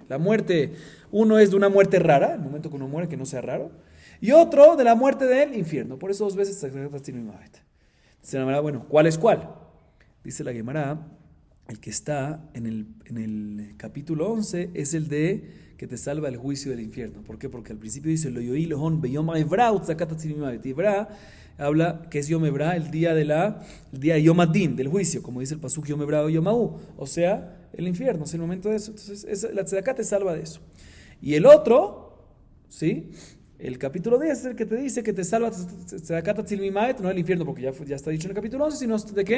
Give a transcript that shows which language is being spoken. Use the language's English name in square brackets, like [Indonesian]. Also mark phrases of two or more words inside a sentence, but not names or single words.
[Spanish] La muerte, uno es de una muerte rara, el momento que uno muere que no sea raro. Y otro de la muerte del infierno. Por eso dos veces [Hebrew] צדקה תציל ממות. [Spanish] Dice la Gemara, bueno, ¿cuál es cuál? Dice la Gemara, el que está en el capítulo 11 es el de que te salva el juicio del infierno. ¿Por qué? Porque al principio dice [Hebrew] לא יועיל הון ביום עברה וצדקה תציל ממות. [Spanish] Evra habla que es [Hebrew] יום עברה, [Spanish] el día de [Hebrew] יום הדין, [Spanish] del juicio, como dice el pasuk [Hebrew] יום עברה [Spanish] o [Hebrew] יום ההוא, [Spanish] o sea, el infierno, es el momento de eso. Entonces la tzedaká te salva de eso. Y el otro, ¿sí? El capítulo 10 es el que te dice que te salva [Hebrew] צדקה תציל ממות, [Spanish] no el infierno, porque ya está dicho en el capítulo 11, sino de qué?